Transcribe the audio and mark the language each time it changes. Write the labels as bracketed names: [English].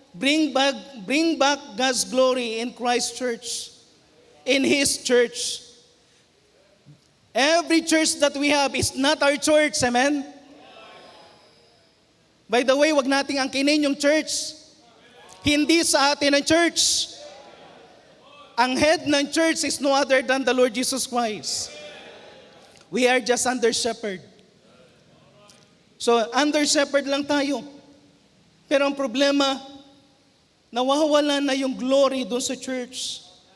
[English] Bring back God's glory in Christ's church, in His church. Every church that we have is not our church, amen? By the way, [Filipino] wag nating angkinin yung church. Hindi sa atin ang church. Ang head ng church [English] is no other than the Lord Jesus Christ. We are just under shepherd. [Filipino] So, under shepherd lang tayo. Pero ang problema, nawawala na yung glory doon sa church.